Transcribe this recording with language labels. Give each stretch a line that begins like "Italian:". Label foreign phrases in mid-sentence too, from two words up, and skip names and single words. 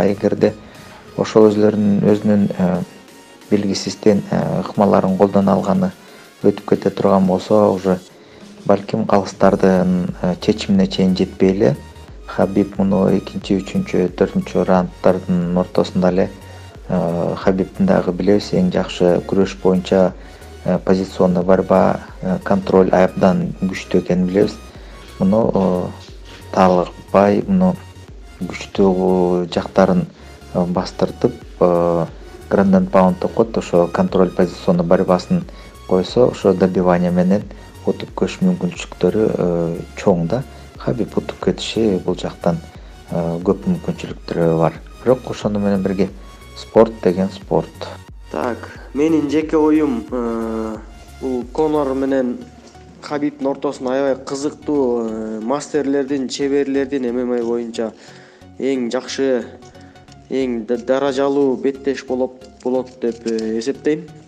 Kyrgyz: Эгерде ошол өзүнүн белгисизден ыкмаларын колдоно алганы өтүп кете турган болсо, уже балким калыстардын чечимине чейин жетпей эле Хабиб муну 2, 3, 4 раунддардын ортосунда эле Хабибтин дагы билебиз, эң жакшы күрөш боюнча
Russian: позиционный борьба, контроль
Kyrgyz: абдан күчтүү экенин билебиз. Муну талыкпай, муну күчтүү жактарын бастыртып,
English: ground and pound
Kyrgyz: деп коет, ошо
Russian: контроль позиционный
Kyrgyz: борьбасын койсо, ошо добивание менен утуп көш мүмкүнчүлүктөрү чоң да. Хабиб утуп кетиши бул жактан көп мүмкүнчүлүктөрү бар. Бирок ошону менен бирге спорт деген спорт. Так, менин жеке оюм бул Конор менен Хабибтин ортосунда аябай кызыктуу мастерлердин, чеберлердин ММА боюнча эң жакшы, эң даражалуу беттеш болот деп эсептейм.